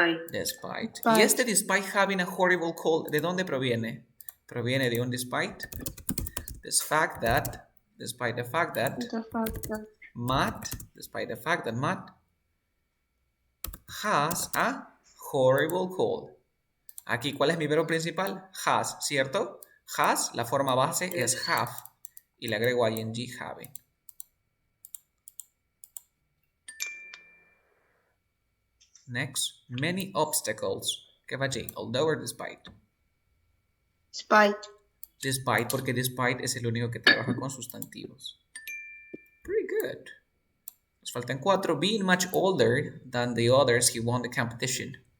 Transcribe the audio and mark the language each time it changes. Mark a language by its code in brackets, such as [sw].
[es] Despite. Y este [en] despite having a horrible cold, [es] ¿de dónde proviene? Proviene de un despite. [en] Despite the fact that Matt, despite the fact that Matt has a horrible cold. [es] Aquí, ¿cuál es mi verbo principal? Has, ¿cierto? Has, la forma base es have. Y le agrego ing having. [en] Next, many obstacles. [es] ¿Qué va allí? [en] Although or despite? [es] Despite, porque despite es el único que trabaja con sustantivos. [en] Pretty good. [es] Nos faltan 4. [en] Being much older than the others, he won the competition.